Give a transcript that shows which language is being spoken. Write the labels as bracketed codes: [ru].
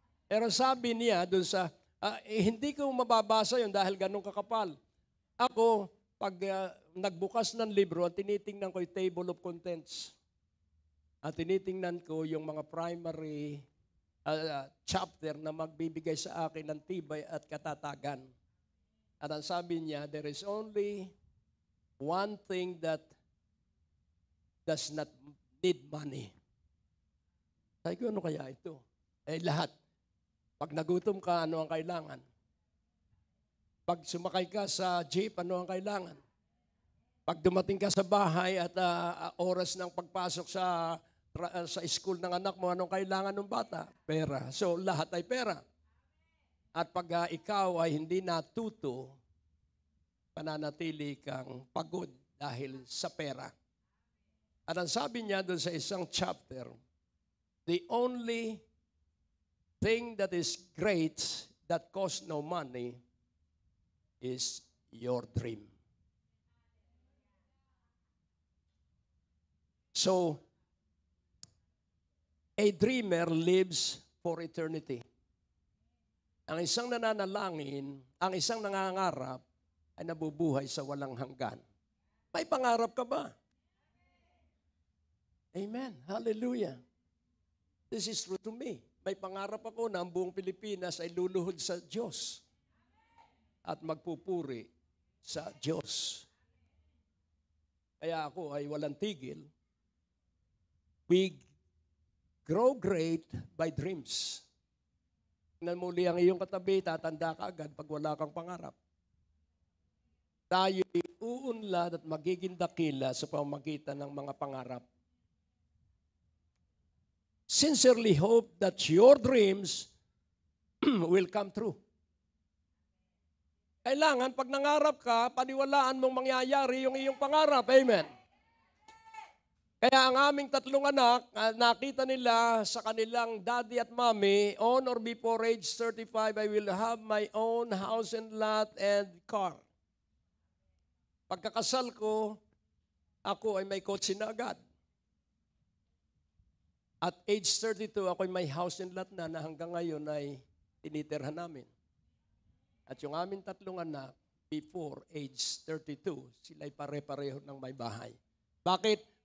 [tl] Pero sabi niya doon sa, hindi ko mababasa yun dahil ganun kakapal. Ako, pag nagbukas ng libro, at tinitingnan ko yung table of contents. At tinitingnan ko yung mga primary chapter na magbibigay sa akin ng tibay at katatagan. At ang sabi niya, [en] there is only one thing that does not need money. [tl] Sabi ko, ano kaya ito? Lahat. Pag nagutom ka, ano ang kailangan? Pag sumakay ka sa jeep, ano ang kailangan? Pag dumating ka sa bahay at oras ng pagpasok sa school ng anak mo, anong kailangan ng bata? Pera. So, lahat ay pera. At pag ikaw ay hindi natuto, pananatili kang pagod dahil sa pera. At ang sabi niya doon sa isang chapter, [en] the only thing that is great that costs no money is your dream. So, a dreamer lives for eternity. [tl] Ang isang nananalangin, ang isang nangangarap, ay nabubuhay sa walang hanggan. May pangarap ka ba? [en] Amen. Hallelujah. This is true to me. [tl] May pangarap ako na ang buong Pilipinas ay luluhod sa Diyos at magpupuri sa Diyos. Kaya ako ay walang tigil. [en] We grow great by dreams. [tl] Tingnan mo uli ang iyong katabi, tatanda ka agad pag wala kang pangarap. Tayo uunlad at magiging dakila sa pamamagitan ng mga pangarap. [en] Sincerely hope that your dreams will come true. [tl] Kailangan, pag nangarap ka, paniwalaan mong mangyayari yung iyong pangarap. Amen. Kaya ang aming tatlong anak, nakita nila sa kanilang daddy at mommy, [en] on or before age 35, I will have my own house and lot and car. [tl] Pagkakasal ko, ako ay may kotse na agad. [en] At age 32, [tl] ako ay may house and lot na hanggang ngayon ay tinitirhan namin. At yung aming tatlong anak, [en] before age 32, [tl] sila ay pare-pareho ng may bahay. Bakit?